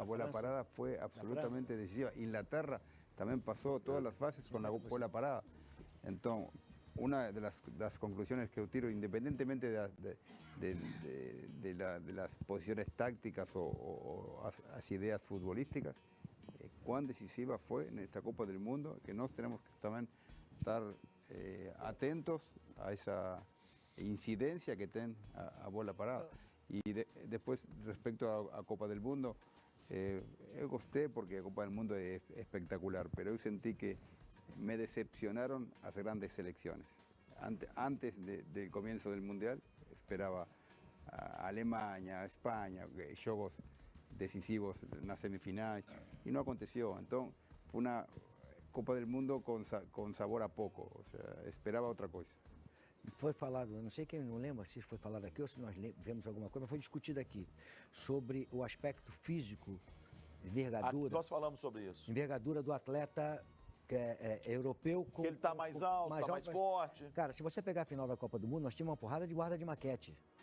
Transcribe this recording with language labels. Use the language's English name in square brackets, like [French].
[Portuguese] A bola parada foi absolutamente decisiva. Inglaterra também passou todas as fases com a bola parada. [Spanish] Então, una de las conclusiones que yo tiro, independientemente de las posiciones tácticas o las ideas futbolísticas, cuán decisiva fue en esta Copa del Mundo, que nos tenemos que también estar atentos a esa incidencia que tiene [Portuguese] a bola parada. [Spanish] Y después, respecto a Copa del Mundo, yo gosté porque la Copa del Mundo es espectacular, pero yo sentí que me decepcionaron las grandes selecciones. Antes del comienzo del Mundial, esperaba a Alemania, a España, juegos decisivos en las semifinales, y no aconteció. Entonces, fue una Copa del Mundo con sabor a poco, o sea, esperaba otra cosa. [Portuguese] Foi falado, eu não sei quem não lembra se foi falado aqui ou se nós vemos alguma coisa, mas foi discutido aqui sobre o aspecto físico, envergadura. Nós falamos sobre isso. Envergadura do atleta que é europeu. Ele está mais alto, está mais forte. Cara, se você pegar a final da Copa do Mundo, nós tínhamos uma porrada de guarda de maquete.